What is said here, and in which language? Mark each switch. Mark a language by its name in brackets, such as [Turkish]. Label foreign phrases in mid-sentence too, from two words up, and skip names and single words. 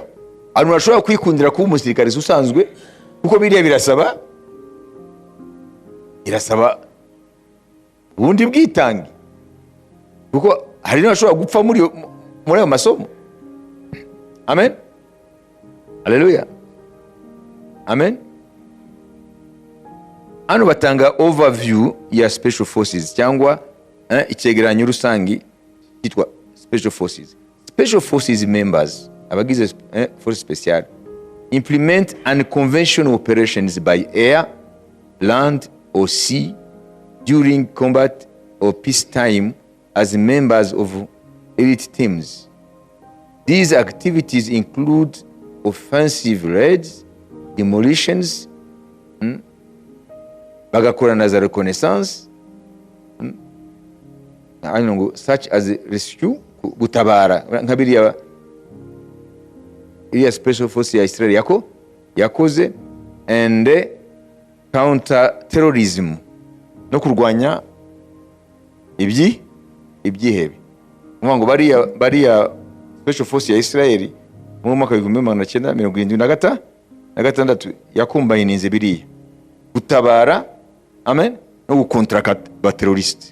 [Kinyarwanda] Abantu bashobora kwikundira kuba umusirikare usanzwe, kuko biriya birasaba ubundi bwitange, kuko hari n'abashobora gupfa muri ayo masomo. Amen. Hallelujah. Amen. Hano batanga overview ya [English] special forces, [Kinyarwanda] cyangwa icyegeranyo rusangi cyitwa special forces. [English] Special forces members, [Kinyarwanda] abagize force special, [English] implement unconventional operations by air, land or sea during combat or peacetime as members of elite teams. These activities include offensive raids, demolitions, [Kinyarwanda] bagakorana za [English] reconnaissance, such as rescue, [Kinyarwanda] gutabara, nka biriya [English] special force [Kinyarwanda] ya Israel yakoze, [English] and counter terrorism, [Kinyarwanda] no kurwanya ibyihebe. Ngo bariya [English] special force [Kinyarwanda] ya Israel mu mwaka wa 1976 yakombayininze biriya gutabara, amen, no gukontraka ba terroriste.